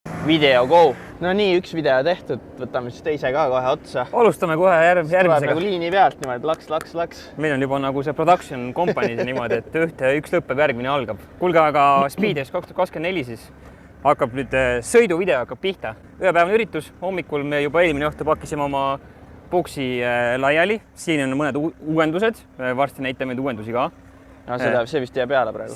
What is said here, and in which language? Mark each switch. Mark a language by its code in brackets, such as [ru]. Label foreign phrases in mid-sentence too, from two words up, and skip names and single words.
[en] Video go! [et] No nii, üks video tehtud, võtame siis teise ka kohe otsa. Alustame kohe järgmisega. Nagu liini pealt niimoodi, laks. Meil on juba nagu see [en] production company [et] niimoodi, et üks lõpeb, järgmine algab. Kuulge, aga Speeders 2024 siis hakkab nüüd sõiduvideo hakkab pihta. Ühepäevane üritus, hommikul me juba eelmine õhtu pakkisime oma boksi laiali. Siin on mõned uuendused, varsti näitame neid uuendusi ka. No, see vist jää peale praegu.